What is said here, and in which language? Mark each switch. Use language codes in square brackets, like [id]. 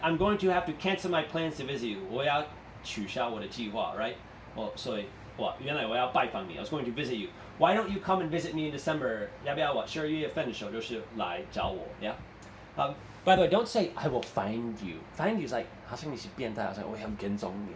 [en] I'm going to have to cancel my plans to visit you. [zh] 我要取消我的计划 right? 所以原来我要拜访你 [en] I was going to visit you. Why don't you come and visit me in December? [zh] 要不要我12月份的时候就是来找我 yeah? [en] By the way, don't say I will find you. Find you is like [zh] 好像你是变态，好像我要跟踪你。